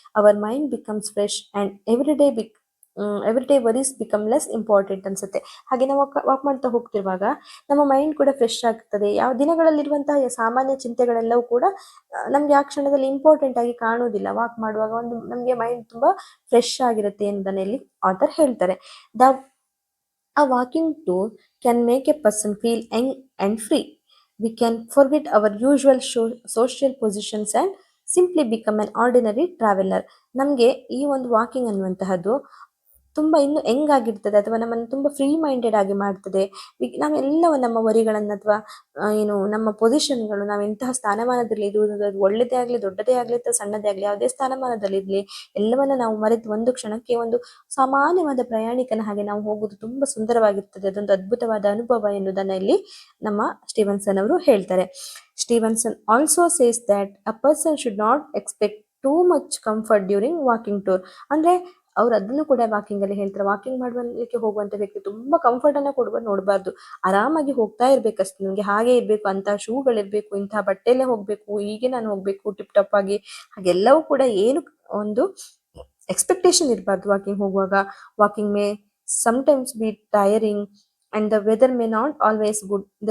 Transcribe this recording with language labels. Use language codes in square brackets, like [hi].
[en] Our mind becomes fresh and every day worries become less important ಅನ್ಸುತ್ತೆ. [kn] ಹಾಗೆ ನಾವು walk ಮಾಡ್ತಾ ಹೋಗ್ತಿರುವಾಗ ನಮ್ಮ ಮೈಂಡ್ ಕೂಡ ಫ್ರೆಶ್ ಆಗ್ತದೆ. ಯಾವ ದಿನಗಳಲ್ಲಿರುವಂತಹ ಸಾಮಾನ್ಯ ಚಿಂತೆಗಳೆಲ್ಲವೂ ಕೂಡ ನಮ್ಗೆ ಆ ಕ್ಷಣದಲ್ಲಿ ಇಂಪಾರ್ಟೆಂಟ್ ಆಗಿ ಕಾಣುವುದಿಲ್ಲ. ವಾಕ್ ಮಾಡುವಾಗ ಒಂದು ನಮ್ಗೆ ಮೈಂಡ್ ತುಂಬಾ ಫ್ರೆಶ್ ಆಗಿರುತ್ತೆ ಎಂಬುದನ್ನ ಇಲ್ಲಿ ಆಥರ್ ಹೇಳ್ತಾರೆ. [en] The A walking tour can make a person feel young and free. We can forget our usual social positions and simply become an ordinary traveler. [kn] ನಮಗೆ ಈ ಒಂದು ವಾಕಿಂಗ್ ಅನ್ನುವಂತಹದ್ದು ತುಂಬಾ ಇನ್ನು ಯಂಗ್ ಆಗಿರ್ತದೆ ಅಥವಾ ನಮ್ಮನ್ನು ತುಂಬಾ ಫ್ರೀ ಮೈಂಡೆಡ್ ಆಗಿ ಮಾಡ್ತದೆ. ನಾವೆಲ್ಲವೂ ನಮ್ಮ ವರಿಗಳನ್ನ ಅಥವಾ ಏನು ನಮ್ಮ ಪೊಸಿಷನ್ಗಳು, ನಾವು ಎಂತಹ ಸ್ಥಾನಮಾನದಲ್ಲಿ ಇರುವುದು, ಅದು ಒಳ್ಳೆದೇ ಆಗ್ಲಿ, ದೊಡ್ಡದೇ ಆಗ್ಲಿ ಅಥವಾ ಸಣ್ಣದೇ ಆಗ್ಲಿ, ಯಾವುದೇ ಸ್ಥಾನಮಾನದಲ್ಲಿ ಇರ್ಲಿ, ಎಲ್ಲವನ್ನ ನಾವು ಮರೆತು ಒಂದು ಕ್ಷಣಕ್ಕೆ ಒಂದು ಸಾಮಾನ್ಯವಾದ ಪ್ರಯಾಣಿಕನ ಹಾಗೆ ನಾವು ಹೋಗುವುದು ತುಂಬಾ ಸುಂದರವಾಗಿರ್ತದೆ. ಅದೊಂದು ಅದ್ಭುತವಾದ ಅನುಭವ ಎನ್ನುವುದನ್ನ ಇಲ್ಲಿ ನಮ್ಮ ಸ್ಟೀವನ್ಸನ್ ಅವರು ಹೇಳ್ತಾರೆ. [en] Stevenson also says that a person should not expect too much comfort during walking tour. [kn] ಅಂದ್ರೆ ಅವ್ರು ಅದನ್ನು ಕೂಡ ವಾಕಿಂಗ್ ಅಲ್ಲಿ ಹೇಳ್ತಾರೆ. ವಾಕಿಂಗ್ ಮಾಡುವಕ್ಕೆ ಹೋಗುವಂತ ವ್ಯಕ್ತಿ ತುಂಬಾ ಕಂಫರ್ಟ್ ಅನ್ನ ಕೊಡುವ ನೋಡಬಾರ್ದು. ಆರಾಮಾಗಿ ಹೋಗ್ತಾ ಇರ್ಬೇಕಷ್ಟೇ. ನನಗೆ ಹಾಗೆ ಇರ್ಬೇಕು, ಅಂತಹ ಶೂಗಳಿರ್ಬೇಕು, ಇಂತಹ ಬಟ್ಟೆಲ್ಲೇ ಹೋಗ್ಬೇಕು, ಹೀಗೆ ನಾನು ಹೋಗ್ಬೇಕು ಟಿಪ್ ಟಾಪ್ ಆಗಿ, ಹಾಗೆಲ್ಲವೂ ಕೂಡ ಏನು ಒಂದು ಎಕ್ಸ್ಪೆಕ್ಟೇಷನ್ ಇರಬಾರ್ದು ವಾಕಿಂಗ್ ಹೋಗುವಾಗ. [en] Walking may sometimes be tiring and the weather may not always good.